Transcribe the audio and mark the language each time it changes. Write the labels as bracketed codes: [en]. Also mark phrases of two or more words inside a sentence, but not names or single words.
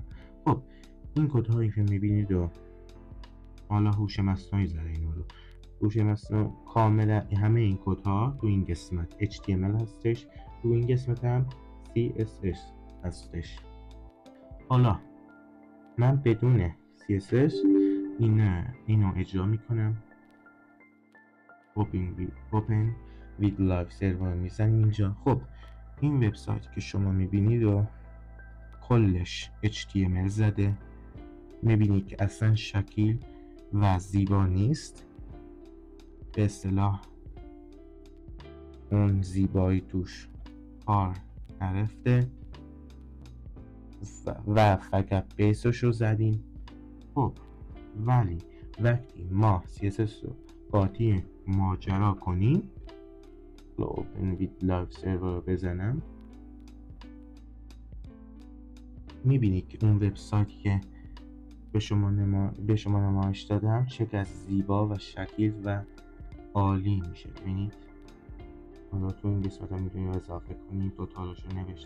[fa] خب این کدهایی که میبینید و حالا هوش مصنوعی زده اینا رو، هوش مصنوعی کاملا همه این کدها تو این قسمت HTML هستش، تو این قسمت هم CSS هستش. حالا من بدون CSS اینو اجرا میکنم. [en] open with live server [fa] میزنیم اینجا. خب این وبسایت که شما میبینید و کلش HTML زده، میبینید که اصلا شکیل و زیبا نیست، به اصطلاح اون زیبایی توش کار نرفته و فقط بیسش رو زدیم. خب ولی وقتی ما CSS رو قاطی ماجرا کنیم، [en] open with live server [fa] رو بزنم، میبینید که اون وبسایتی که به شما نمایش دادم چقدر زیبا و شکیل و عالی میشه. ببینید حالا تو این قسمت هم میتونید اضافه کنید، توتالش رو نوشته.